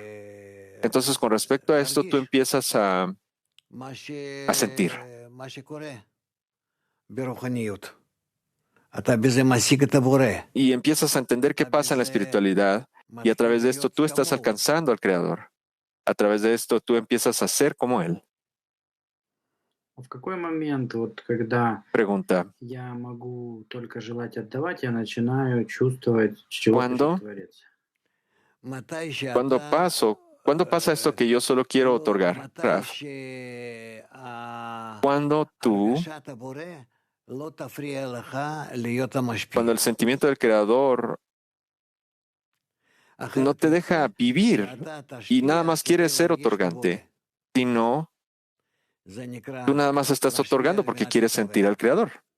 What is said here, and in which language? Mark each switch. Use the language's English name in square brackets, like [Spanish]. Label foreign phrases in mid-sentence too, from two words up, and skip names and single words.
[Spanish] Entonces, con respecto a esto, tú empiezas a sentir. Y empiezas a entender qué pasa en la espiritualidad, y a través de esto tú estás alcanzando al Creador. A través de esto tú empiezas a ser como Él. [Russian] В какой момент, вот когда [Spanish] Pregunta, [Russian] я могу только желать отдавать, я начинаю чувствовать, чего хочет [Spanish] ¿cuándo, [Russian] Творец? [Spanish] cuándo pasa esto que yo solo quiero otorgar, Raf? Cuando cuando el sentimiento del Creador no te deja vivir y nada más quieres ser otorgante, sino tú nada más estás otorgando porque quieres sentir al Creador.